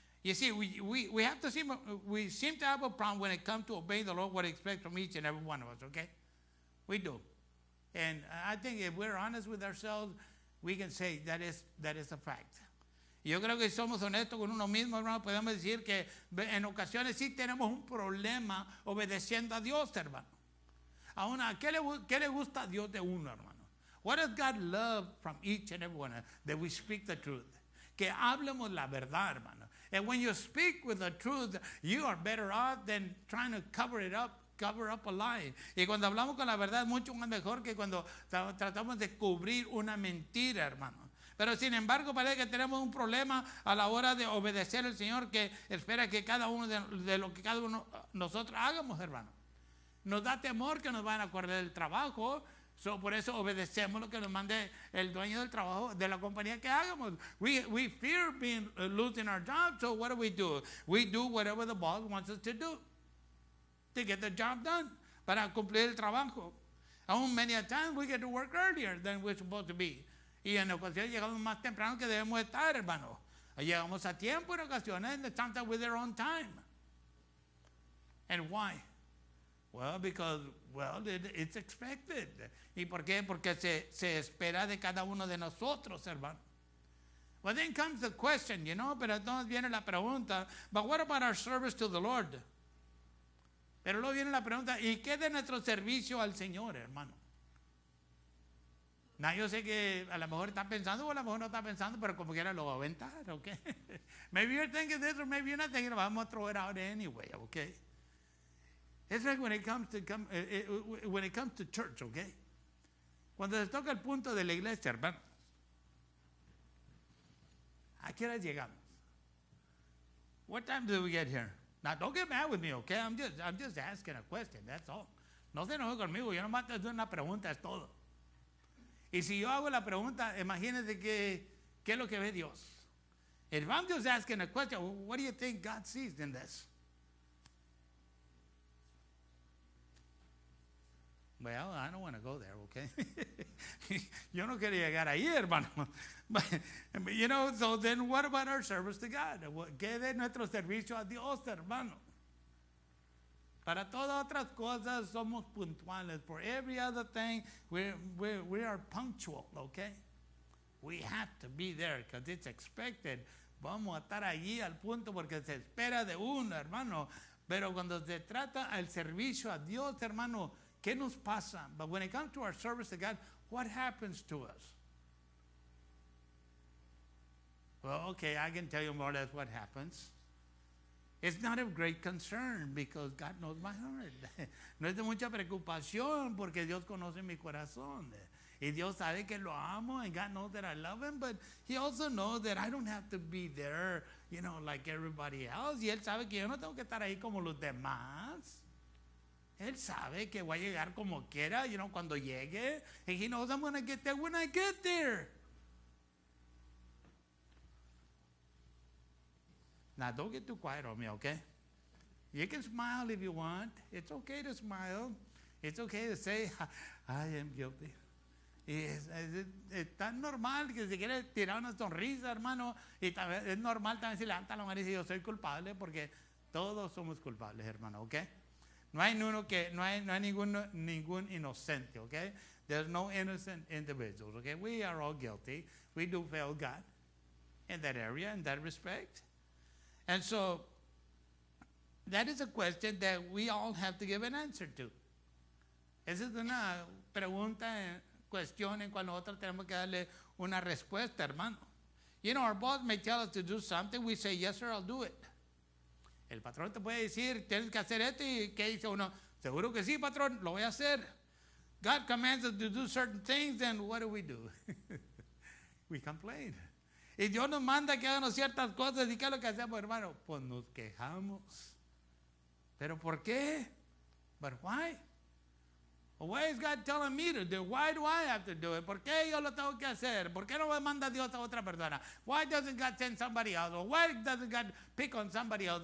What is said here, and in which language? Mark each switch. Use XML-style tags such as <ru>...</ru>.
<en>You see, we have to see, we seem to have a problem when it comes to obeying the Lord, what He expects from each and every one of us, okay? We do. And I think if we're honest with ourselves, we can say that is a fact.</en> <es>Y yo creo que si somos honestos con uno mismo, hermano, podemos decir que en ocasiones sí tenemos un problema obedeciendo a Dios, hermano. Aún, ¿qué le gusta a Dios de uno, hermano?</es> <en>What does God love from each and every one? That we speak the truth.</en> <es>Que hablemos la verdad, hermano.</es> <en>And when you speak with the truth, you are better off than trying to cover up a lie.</en> <es>Y cuando hablamos con la verdad es mucho más mejor que cuando tratamos de cubrir una mentira, hermano. Pero sin embargo parece que tenemos un problema a la hora de obedecer al Señor, que espera que cada uno de lo que cada uno nosotros hagamos, hermano. Nos da temor que nos van a acordar del trabajo. Por eso obedecemos lo que nos mande el dueño del trabajo, de la compañía que hagamos.</es> <en>We fear losing our job, so what do? We do whatever the boss wants us to do to get the job done,</en> <es>para cumplir el trabajo.</es> <en>Aún many a times we get to work earlier than we're supposed to be.</en> <es>Y en ocasiones llegamos más temprano que debemos estar, hermano. Llegamos a tiempo en ocasiones,</es> <en>and sometimes with their own time. And why? Well, because, it's expected.</en> <es>¿Y por qué? Porque se espera de cada uno de nosotros, hermano.</es> <en>Well, then comes the question,</en> <es>pero entonces viene la pregunta,</es> <en>but what about our service to the Lord?</en> <es>Pero luego viene la pregunta, ¿y qué de nuestro servicio al Señor, hermano? Yo sé que a lo mejor está pensando o a lo mejor no está pensando, pero como quiera lo va a aventar, okay?</es> <en>Maybe you're thinking this or maybe you're not thinking,</en> <es>vamos a</es> <en>throw it out anyway, okay? It's like when it comes to church, okay?</en> <es>Cuando se toca el punto de la iglesia, hermano, ¿a qué hora llegamos?</es> <en>What time do we get here? Now, don't get mad with me, okay? I'm just asking a question, that's all.</en> <es>No se enoje conmigo, yo nomás te doy una pregunta, es todo. Y si yo hago la pregunta, imagínense qué es lo que ve Dios.</es> <en>If I'm just asking a question, what do you think God sees in this? Well, I don't want to go there, okay?</en> <es>Yo no quería llegar ahí, hermano.</es> <en>But, so then what about our service to God?</en> <es>¿Qué de nuestro servicio a Dios, hermano? Para todas otras cosas somos puntuales.</es> <en>For every other thing, we are punctual, okay? We have to be there because it's expected.</en> <es>Vamos a estar allí al punto porque se espera de uno, hermano. Pero cuando se trata al servicio a Dios, hermano, ¿qué nos pasa?</es> <en>But when it comes to our service to God, what happens to us? Well, okay, I can tell you more or less what happens. It's not of great concern because God knows my heart.</en> <es>No es de mucha preocupación porque Dios conoce mi corazón. Y Dios sabe que lo amo,</es> <en>and God knows that I love Him, but He also knows that I don't have to be there, like everybody else.</en> <es>Y Él sabe que yo no tengo que estar ahí como los demás. Él sabe que voy a llegar como quiera, cuando llegue.</es> <en>And He knows I'm going to get there when I get there. Now, don't get too quiet on me, okay? You can smile if you want. It's okay to smile. It's okay to say, I am guilty.</en> <es>Es tan normal que si quiere tirar una sonrisa, hermano, y también, es normal también si levanta la mano y dice, yo soy culpable, porque todos somos culpables, hermano, ¿ok? No hay ningún inocente, ¿ok?</es> <en>There's no innocent individuals, ¿ok? We are all guilty. We do fail God in that area, in that respect. And so, that is a question that we all have to give an answer to.</en> <es>Esa es una pregunta, cuestión en cual nosotros tenemos que darle una respuesta, hermano.</es> <en>Our boss may tell us to do something, we say, yes, sir, I'll do it.</en> <es>El patrón te puede decir, tienes que hacer esto, y ¿qué dice uno? Seguro que sí, patrón, lo voy a hacer.</es> <en>God commands us to do certain things, and what do? We complain.</en> <es>Y Dios nos manda que hagamos ciertas cosas, ¿y qué es lo que hacemos, hermano? Pues nos quejamos. ¿Pero por qué?</es> <en>But why? Why is God telling me to do? Why do I have to do it?</en> <es>¿Por qué yo lo tengo que hacer? ¿Por qué no me manda Dios a otra persona?</es> <en>Why doesn't God send somebody else? Or why doesn't God pick on somebody else?</en>